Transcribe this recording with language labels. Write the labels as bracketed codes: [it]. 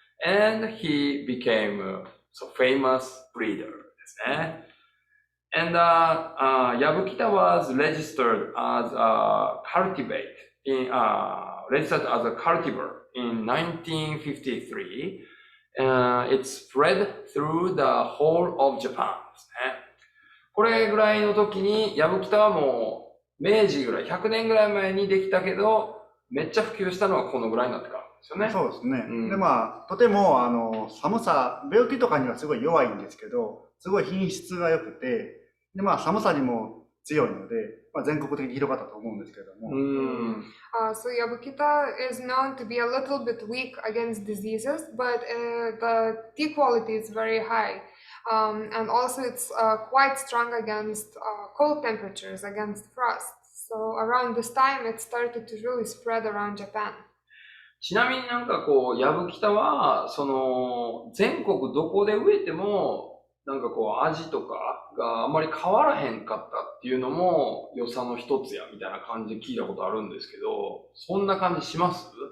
[en] And he became so famous breeder [ja] ですね。 [en] And Yabukita was registered as a cultivar in 1953. It spread through the whole of Japan [ja] ですね。これぐらいの時に、ヤブキタはもう、明治ぐらい、100年ぐらい前にできたけど、めっちゃ普及したのはこのぐらいになってからですよね。そうですね。で、まあ、とても、寒さ、病気とかにはすごい弱いんですけど、すごい品質が良くて、で、まあ、寒さにも強いので、まあ、全国的に広がったと思うんですけれども。 [en] So Yabukita is known to be a little bit weak against diseases, but the tea quality is very high. And also it's quite strong against cold temperatures, against frost. So around this time it started to really spread around Japan. [ja] ちなみになんかこう、ヤブキタは、全国どこで植えても、なんかこう、味とかがあんまり変わらへんかったっていうのも良さの一つや、みたいな感じで聞いたことあるんですけど、そんな感じします？